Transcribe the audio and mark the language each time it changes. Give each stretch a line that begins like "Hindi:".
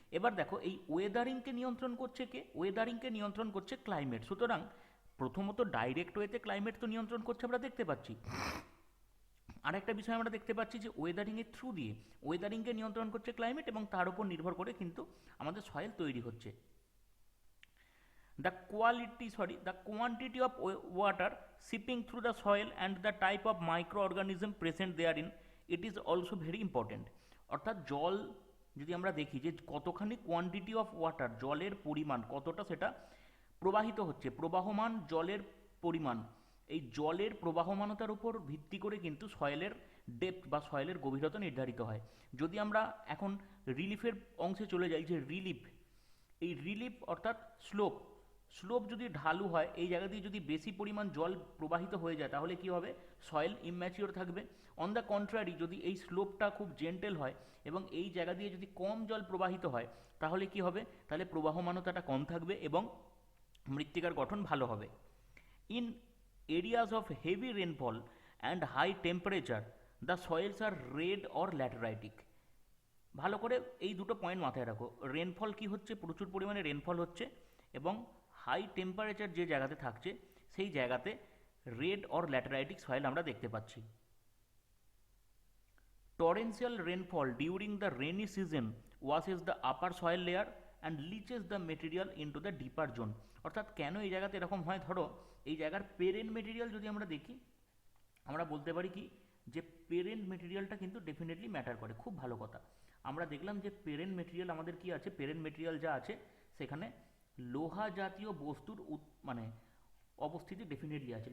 Bangla: এবার দেখো, এই ওয়েদারিংকে নিয়ন্ত্রণ করছে কে? ওয়েদারিংকে নিয়ন্ত্রণ করছে ক্লাইমেট। সুতরাং প্রথমত ডাইরেক্ট ওয়েতে ক্লাইমেট তো নিয়ন্ত্রণ করছে, আমরা দেখতে পাচ্ছি। আরেকটা বিষয় আমরা দেখতে পাচ্ছি যে ওয়েদারিংয়ের থ্রু দিয়ে ওয়েদারিংকে নিয়ন্ত্রণ করছে ক্লাইমেট, এবং তার উপর নির্ভর করে কিন্তু আমাদের সয়েল তৈরি হচ্ছে।
English: The quantity of water seeping through the soil and the type of microorganism present therein, it is also very important.
Bangla: অর্থাৎ জল যদি আমরা দেখি যে কতখানি কোয়ান্টিটি অফ ওয়াটার, জলের পরিমাণ কতটা সেটা প্রবাহিত হচ্ছে, প্রবাহমান জলের পরিমাণ, এই জলের প্রবাহমানতার উপর ভিত্তি করে কিন্তু সয়েলের ডেপথ বা সয়েলের গভীরতা নির্ধারিত হয়। যদি আমরা এখন রিলিফের অংশে চলে যাই, যে রিলিফ, এই রিলিফ অর্থাৎ স্লোপ, স্লোপ যদি ঢালু হয়, এই জায়গা দিয়ে যদি বেশি পরিমাণ জল প্রবাহিত হয়ে যায় তাহলে কি হবে? সয়েল ইম্যাচিওর থাকবে।
English: on the contrary,
Bangla: যদি এই স্লোপটা খুব জেন্টেল হয় এবং এই জায়গা দিয়ে যদি কম জল প্রবাহিত হয় তাহলে কি হবে? তাহলে প্রবাহমানতাটা কম থাকবে এবং মৃত্তিকার গঠন ভালো হবে।
English: In areas of heavy rainfall and high temperature the soils are red or lateritic.
Bangla: ভালো করে এই দুটো পয়েন্ট মাথায় রাখো। রেনফল কি হচ্ছে? প্রচুর পরিমাণে রেনফল হচ্ছে, এবং হাই টেম্পারেচার যে জায়গাতে থাকছে সেই জায়গাতে রেড অর ল্যাটেরাইটিক সয়েল আমরা দেখতে পাচ্ছি।
English: Torrential rainfall during the rainy season washes the upper soil layer and leaches the material into the deeper zone.
Bangla: অর্থাৎ কেন এই জায়গাতে এরকম হয়, ধরো এই জায়গার পেরেন্ট মেটেরিয়াল যদি আমরা দেখি, আমরা বলতে পারি কি যে পেরেন্ট মেটেরিয়ালটা কিন্তু ডেফিনেটলি ম্যাটার করে। খুব ভালো কথা, আমরা দেখলাম যে পেরেন্ট মেটেরিয়াল আমাদের কি আছে, পেরেন্ট মেটেরিয়াল যা আছে সেখানে লোহা জাতীয় বস্তুর মানে অবস্থিতি ডেফিনেটলি আছে।